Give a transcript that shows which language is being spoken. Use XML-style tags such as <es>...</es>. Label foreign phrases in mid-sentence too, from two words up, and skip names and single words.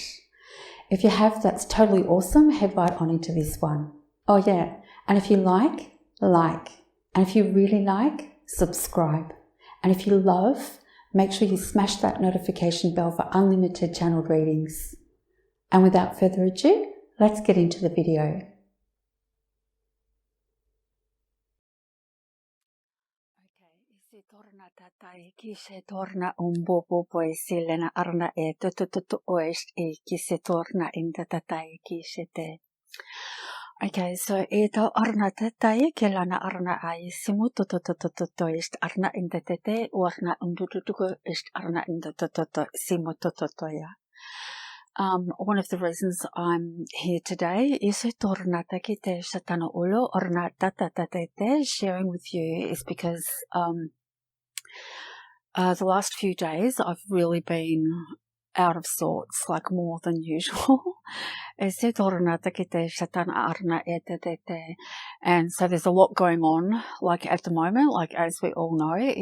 <en>If you have, that's totally awesome, head right on into this one. Oh yeah, and if you like. And if you really like, subscribe. And if you love, make sure you smash that notification bell for unlimited channeled readings. And without further ado, let's get into the video. Se torna tatai ki se torna umbobo poe silena arna e tutututu oest e ki se torna inda tatai ki se te. Okay, so e tau arna tatai ke lana arna ai simu tututututu est arna inda tete o arna undututuku est arna inda tututu simu tututoya. One of the reasons I'm here today is torna takite satana ulo orna tatatete sharing with you is because the last few days I've really been out of sorts, like more than usual. And so there's a lot going on, like at the moment, like as we all know.</en>